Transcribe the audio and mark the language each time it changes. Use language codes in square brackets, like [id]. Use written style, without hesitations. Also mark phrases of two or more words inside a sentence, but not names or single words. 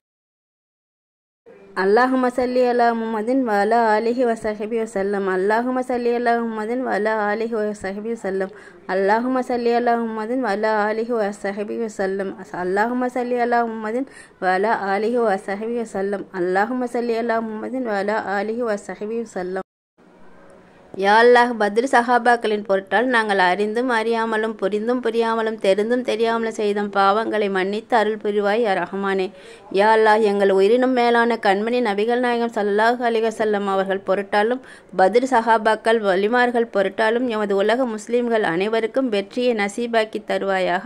[ar] اللهم صل على محمد وعلى آله وصحبه وسلم. اللهم صل على محمد وعلى آله وصحبه وسلم. اللهم صل على محمد وعلى آله وصحبه وسلم. اللهم صل على محمد وعلى آله وصحبه وسلم. اللهم صل على محمد وعلى آله وصحبه وسلم. [ta] யா அல்லாஹ், பத்ர் சஹாபாக்களின் பொருட்டால் நாங்கள் அறிந்தும் அறியாமலும் புரிந்தும் புரியாமலும் தெரிந்தும் தெரியாமலும் செய்த பாவங்களை மன்னித்து அருள் புரிவாய் யா ரஹ்மானே. யா அல்லாஹ், எங்கள் உயிரினும் மேலான கண்மணி நபிகள் நாயகம் [ar] صلى الله عليه وسلم [ta] அவர்கள் பொருட்டாலும் பத்ர் சஹாபாக்கள் வலிமார்கள் பொருட்டாலும் எமது உலக முஸ்லிம்கள் அனைவருக்கும் வெற்றியை நசீபாக்கி தருவாயாக.